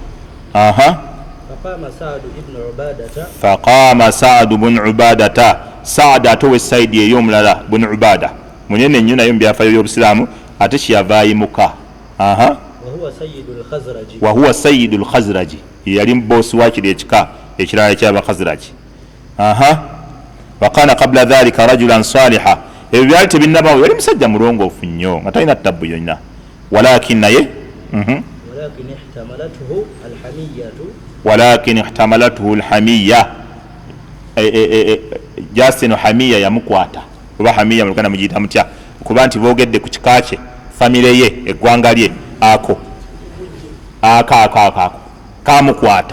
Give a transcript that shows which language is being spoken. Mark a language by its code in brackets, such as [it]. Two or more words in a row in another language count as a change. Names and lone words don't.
[ar] فقام سعد بن عبادة, [lg] saada ate wesaidi ey'omulala bnu ubada munene nnyo naye mu byafaayo by'obusiraamu ate kyeyava ayimuka. [ar] وهو سيد الخزرج, [lg] yali mubosi wakiri ekika ekirala ky'abakhazraji. [ar] وكان قبل ذلك رجلا صالحا, [lg] ebyo byali tebinnabawo, yali musajja mulongoofu nnyo nga talina ttabu yonna. walakin naye [ar] ولكن احتملته الحمية, [lg] jasino hamiya yamukwata oba hamiya muluganda mugiyita mutya, kuba nti boogedde ku kika kye famire ye eggwanga lye ako kamukwata.